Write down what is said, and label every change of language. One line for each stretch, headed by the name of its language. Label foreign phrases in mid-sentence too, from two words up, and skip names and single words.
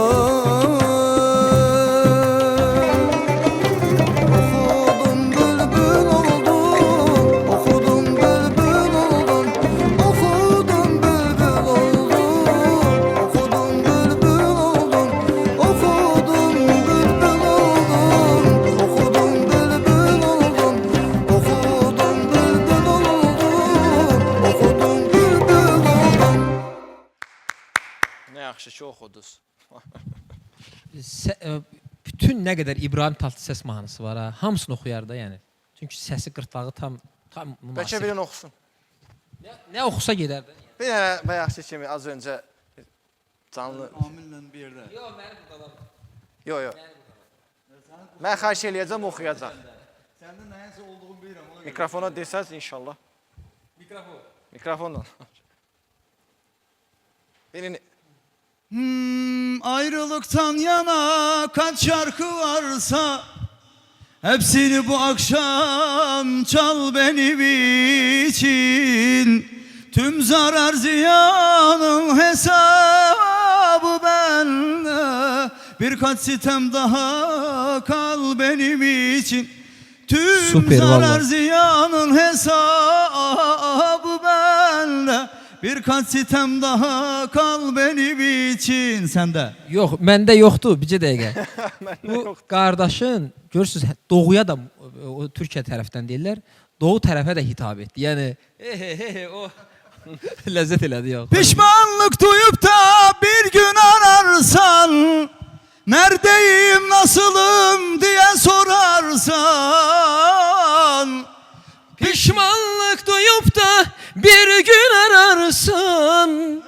Turkish: Okudum bülbül oldum, okudum bülbül oldum, okudum bülbül oldum, okudum bülbül oldum, okudum bülbül oldum, okudum bülbül oldum, okudum bülbül oldum, okudum bülbül oldum.
Azerbaijani: Nə yaxşı ki oxudunuz. Bütün nə qədər İbrahim Tatlıses mahnısı var ha, hamısını oxuyar da yəni. Çünki səsi qırtlağı tam Bəlkə münasib. birini oxusun. Nə oxusa gedər də. Bir dənə bayaqçı kimi az öncə canlı... Amillə bir yerdə. Yox, mənim burdalar. Yox, yox. Mən xahiş eləyəcəm, oxuyacaq. Səndə nəyəsə olduğunu bilirəm. Ona görə. Mikrofona desəz inşallah. Mikrofon. Mikrofonla. Birini...
Turkish: Ayrılıktan yana kaç şarkı varsa hepsini bu akşam çal benim için. Tüm zarar ziyanın hesabı bende. Birkaç sitem daha kal benim için. Tüm Süper, zarar vallahi. ziyanın hesabı bende. Birkaç sitem daha kal benim için. Sende.
Azerbaijani: Yox, məndə yoxdur, bircə dəqiqə. Bu qardaşın görürsüz doğuya da o Türkiyə tərəfdən deyirlər, doğu tərəfə də hitap etdi. Yəni o ləzzət elədi yox.
Turkish: Pişmanlık duyup da bir gün ararsan, neredeyim nasılım diye sorarsan. Pişmanlık duyup da bir gün ararsın.